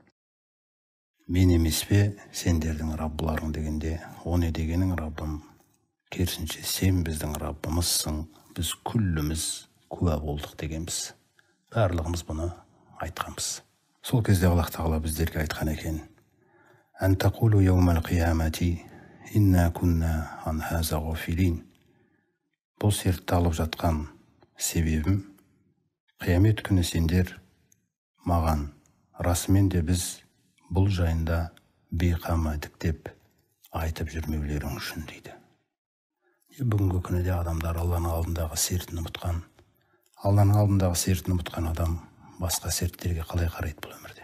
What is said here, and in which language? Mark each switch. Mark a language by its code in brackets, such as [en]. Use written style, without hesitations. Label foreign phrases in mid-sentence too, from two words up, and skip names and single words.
[kk] Мен емес пе сендердің раббыларың дегенде, о не дегенің Раббым, керісінше сен біздің Раббымызсың, біз күлліміз куә болдық дегенбіз. Барлығымыз бұны айтқанбыз. Сол кезде Аллах Тағала біздерге айтқан екен, [ar] «أن تقولوا يوم القيامة إنا كنا عن هذا غافلين». [kk] Бұл сертті алып жатқан себебім, қиямет күні сендер маған, расымен де біз бұл жайында бейқам едік деп айтып жүрмеулерің үшін дейді. Бүгінгі күні де адамдар Алланың алдындағы сертін ұмытқан, Алланың алдындағы сертін ұмытқан адам басқа серттерге қалай қарайды бұл өмірде?